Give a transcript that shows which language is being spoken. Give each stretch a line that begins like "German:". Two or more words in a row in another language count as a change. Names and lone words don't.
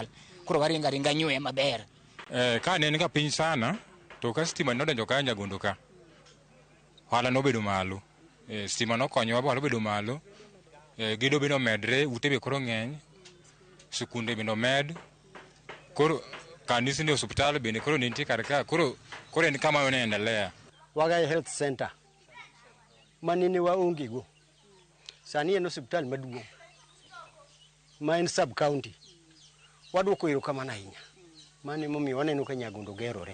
Luo (Kenya and Tanzania): Koro waringa nyue maber. Ka ne ka piny sana to ka stima nodonjo ka Nyagondo ka. Hala nobedo malo. Stima nokonyowa ba nobedo malo. Gido bendo medre, ute be koro ng'eny. Sikunde bendo med. Koro kanisa ndio hospitali bende koro nitie kar ka. Koro en kama yanaendelea. Wagai Health Center manene waonge go. Sani en hospital maduong' ma en
English: sub county.
Luo (Kenya and Tanzania): Wadwoko erokamano ahinya. Mane momiyo waneno ka Nyagondo gerore.